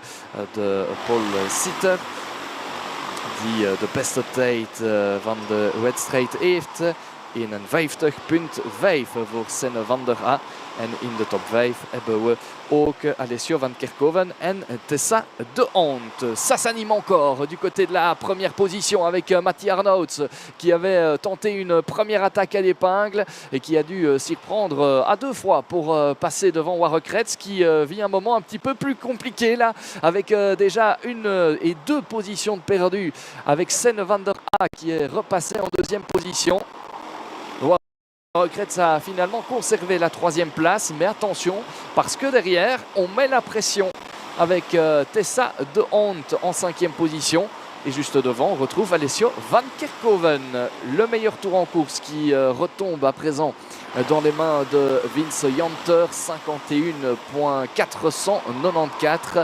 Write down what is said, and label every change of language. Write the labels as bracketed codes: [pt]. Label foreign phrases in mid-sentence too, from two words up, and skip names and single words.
[nl] De Paul Sitter. Die de beste tijd van de wedstrijd heeft. 51,5 voor Senne van der A. En in de top 5 hebben we ook Alessio van Kerkhoven en Tessa de Hont. [fr] Ça s'anime encore du côté de la première position avec Matti Arnouds qui avait tenté une première attaque à l'épingle et qui a dû s'y prendre à 2 fois pour passer devant Warekretz qui vit un moment un petit peu plus compliqué là avec déjà 1 et 2 positions de perdues avec Senne van der A qui est repassé en 2e position. Warekretz a finalement conservé la 3e place, mais attention parce que derrière on met la pression avec Tessa de Hont en 5e position et juste devant on retrouve Alessio van Kerkhoven, le meilleur tour en course qui retombe à présent dans les mains de Vince Janter, 51,494.